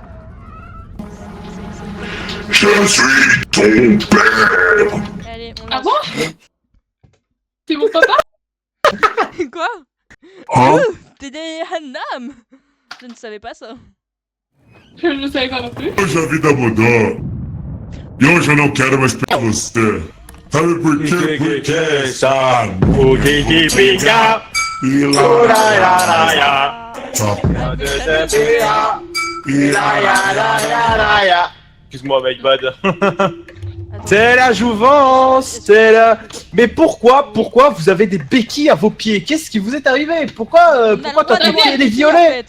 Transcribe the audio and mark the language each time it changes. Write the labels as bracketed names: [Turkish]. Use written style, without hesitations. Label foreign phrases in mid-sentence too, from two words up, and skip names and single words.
[French] Je suis ton père. Allez, on Ah lance. bon? C'est mon papa? Quoi? Hein? T'es derrière Hannam? Je ne savais pas ça. Je ne savais pas non plus. [Portuguese] Hoje a vida mudou. E hoje eu não quero mais pra você. Sabe por quê? Porque sabe o que fica. E lá, [French] Excuse-moi, [English] my bad. [French] Attends. C'est la jouvence, c'est la... Mais pourquoi vous avez des béquilles à vos pieds? Qu'est-ce qui vous est arrivé? Pourquoi toi tes pieds les violets?